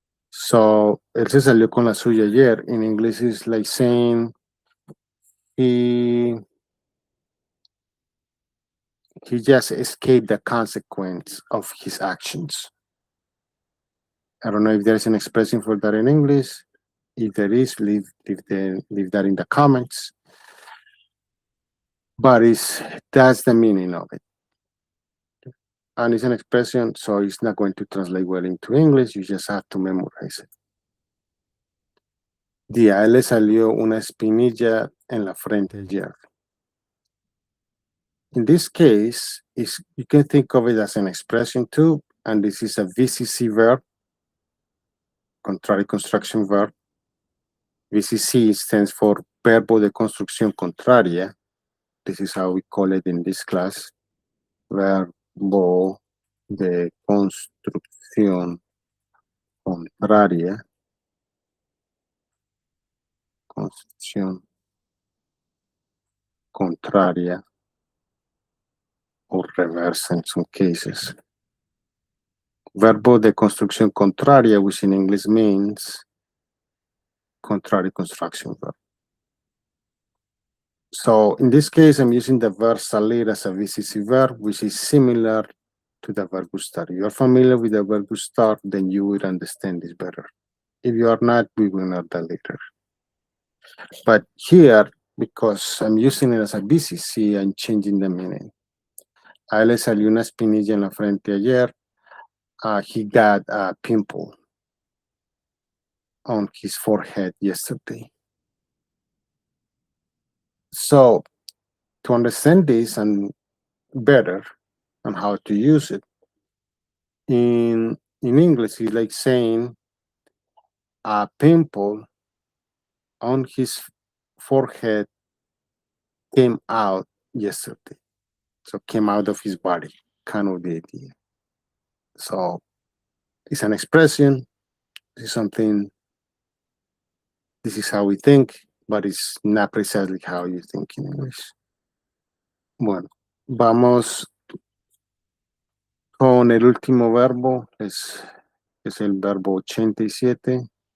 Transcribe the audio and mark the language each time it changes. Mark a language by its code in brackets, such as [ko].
[es] So, él se salió con la suya ayer. [en] In English, it's like saying he just escaped the consequence of his actions. I don't know if there's an expression for that in English. If there is, leave that in the comments. But that's the meaning of it. And it's an expression, so it's not going to translate well into English. You just have to memorize it. [es] A él le salió una espinilla en la frente ayer. [en] In this case, you can think of it as an expression too, and this is a VCC verb, contrary construction verb. VCC stands for [es] verbo de construcción contraria. [en] This is how we call it in this class. [es] Verbo de construcción contraria. Construcción contraria [en] or reverse in some cases. [es] Verbo de construcción contraria, [en] which in English means contrary construction verb. So in this case, I'm using the verb salir as a VCC verb, which is similar to the verb gustar. If you're familiar with the verb gustar, then you will understand this better. If you are not, we will know that later. But here, because I'm using it as a VCC, I'm changing the meaning. A él le salió una espinilla en la frente ayer. He got a pimple on his forehead yesterday. So to understand this and better on how to use it, in English, it's like saying a pimple on his forehead came out yesterday. So came out of his body, kind of the idea. So it's an expression, it's something, this is how we think, but it's not precisely how you think in English. [es] Bueno, vamos con el último verbo, es el verbo 87.